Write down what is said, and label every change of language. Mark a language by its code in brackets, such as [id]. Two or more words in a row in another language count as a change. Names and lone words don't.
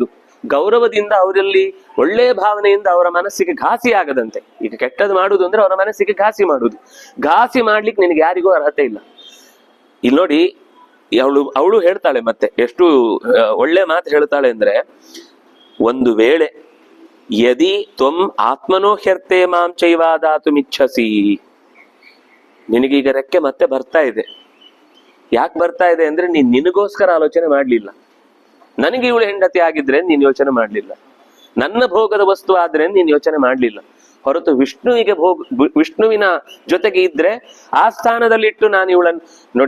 [kn] ಗೌರವದಿಂದ ಅವರಲ್ಲಿ ಒಳ್ಳೆಯ ಭಾವನೆಯಿಂದ ಅವರ ಮನಸ್ಸಿಗೆ ಘಾಸಿ ಆಗದಂತೆ. ಈಗ ಕೆಟ್ಟದ್ದು ಮಾಡುವುದು ಅಂದ್ರೆ ಅವರ ಮನಸ್ಸಿಗೆ ಘಾಸಿ ಮಾಡುವುದು. ಘಾಸಿ ಮಾಡ್ಲಿಕ್ಕೆ ನಿನಗೆ ಯಾರಿಗೂ ಅರ್ಹತೆ ಇಲ್ಲ. ಇಲ್ಲಿ ನೋಡಿ, ಅವಳು ಹೇಳ್ತಾಳೆ, ಮತ್ತೆ ಎಷ್ಟು ಒಳ್ಳೆ ಮಾತು ಹೇಳ್ತಾಳೆ ಅಂದ್ರೆ, ಒಂದು ವೇಳೆ [sa] ಯದಿ ತ್ವಂ ಆತ್ಮನೋ ಹ್ಯರ್ತೆ ಮಾಂ ಚೈವಾದಾತು ಮಿಚ್ಛಸಿ. [kn] ನಿನಗೀಗ ರೆಕ್ಕೆ ಮತ್ತೆ ಬರ್ತಾ ಇದೆ. ಯಾಕೆ ಬರ್ತಾ ಇದೆ ಅಂದ್ರೆ ನೀನ್ ನಿನಗೋಸ್ಕರ ಆಲೋಚನೆ ಮಾಡ್ಲಿಲ್ಲ. ನನಗೆ ಇವಳು ಹೆಂಡತಿ ಆಗಿದ್ರೆ ನೀನ್ ಯೋಚನೆ ಮಾಡ್ಲಿಲ್ಲ, ನನ್ನ ಭೋಗದ ವಸ್ತು ಆದ್ರೆ ನೀನ್ ಯೋಚನೆ ಮಾಡ್ಲಿಲ್ಲ. ಹೊರತು ವಿಷ್ಣುವಿನ ಜೊತೆಗೆ ಇದ್ರೆ ಆ ಸ್ಥಾನದಲ್ಲಿಟ್ಟು ನಾನು ಇವಳನ್ನು ನೋಡಿ.